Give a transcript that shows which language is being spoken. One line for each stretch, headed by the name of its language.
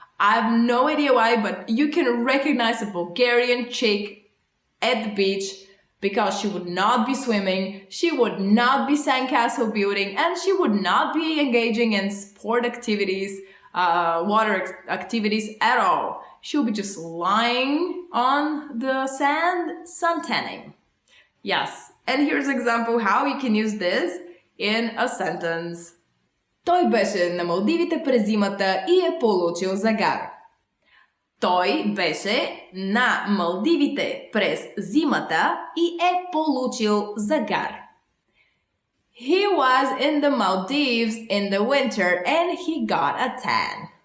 English: I have no idea why, but you can recognize a Bulgarian chick at the beach because she would not be swimming, she would not be sandcastle building, and she would not be engaging in sport activities, water activities at all. She will be just lying on the sand, suntanning. Yes, and here's an example how you can use this in a sentence.
Bulgarian: Той беше на Малдивите през зимата и е получил загар. Той беше на Малдивите през зимата и е получил загар.
English: He was in the Maldives in the winter and he got a tan.